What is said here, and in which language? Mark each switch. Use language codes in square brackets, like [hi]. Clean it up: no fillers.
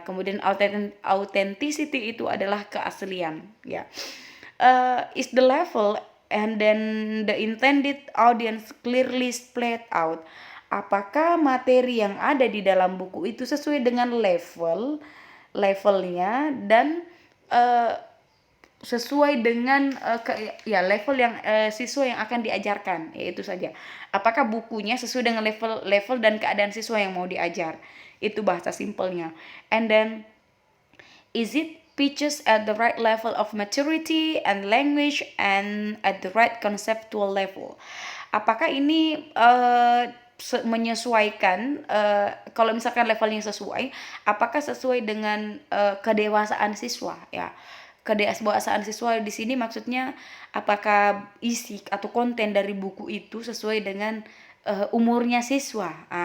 [id] Kemudian authenticity itu adalah keaslian, ya. [en] Is the level and then the intended audience clearly spelled out. [id] Apakah materi yang ada di dalam buku itu sesuai dengan levelnya dan sesuai dengan level yang siswa yang akan diajarkan, yaitu saja. Apakah bukunya sesuai dengan level dan keadaan siswa yang mau diajar? Itu bahasa simpelnya. [en] And then is it pitches at the right level of maturity and language and at the right conceptual level? [id] Apakah ini menyesuaikan, kalau misalkan levelnya sesuai, apakah sesuai dengan kedewasaan siswa, ya. Kedewasaan siswa di sini maksudnya apakah isi atau konten dari buku itu sesuai dengan umurnya siswa.